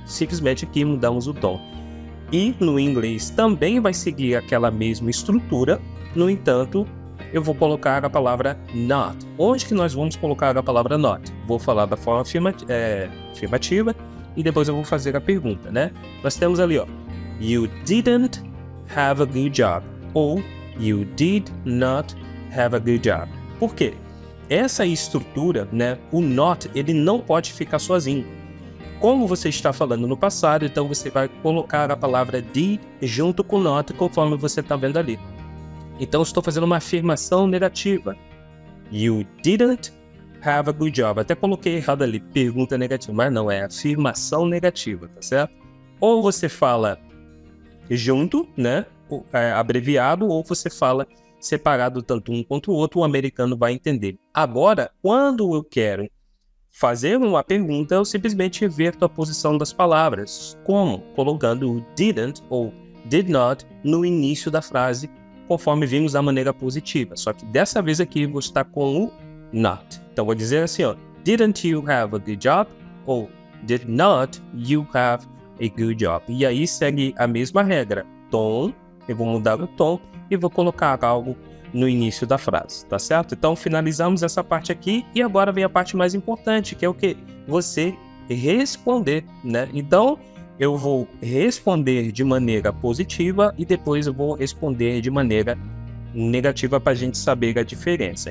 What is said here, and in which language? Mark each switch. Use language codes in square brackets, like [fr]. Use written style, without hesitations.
[pt] Simplesmente aqui mudamos o tom. E no inglês também vai seguir aquela mesma estrutura, no entanto, eu vou colocar a palavra not. Onde que nós vamos colocar a palavra not? Vou falar da forma afirmativa e depois eu vou fazer a pergunta, né? Nós temos ali, ó, [en] you didn't have a good job [pt] ou [en] you did not have a good job. [pt] Por quê? Essa estrutura, né, o not, ele não pode ficar sozinho. Como você está falando no passado, então você vai colocar a palavra did junto com not, conforme você está vendo ali. Então, estou fazendo uma afirmação negativa. [en] You didn't have a good job. [pt] Até coloquei errado ali, pergunta negativa, mas não, é afirmação negativa, tá certo? Ou você fala junto, né, abreviado, ou você fala separado tanto um quanto o outro, o americano vai entender. Agora, quando eu quero fazer uma pergunta, eu simplesmente reverto a posição das palavras. Como? Colocando o didn't ou did not no início da frase, conforme vimos da maneira positiva. Só que dessa vez aqui eu vou estar com o not. Então vou dizer assim, ó, [en] didn't you have a good job? [pt] Ou [en] did not you have a good job? [pt] E aí segue a mesma regra. Tom, eu vou mudar o tom e vou colocar algo no início da frase, tá certo? Então finalizamos essa parte aqui e agora vem a parte mais importante, que é o que? Você responder, né? Então eu vou responder de maneira positiva e depois eu vou responder de maneira negativa para a gente saber a diferença.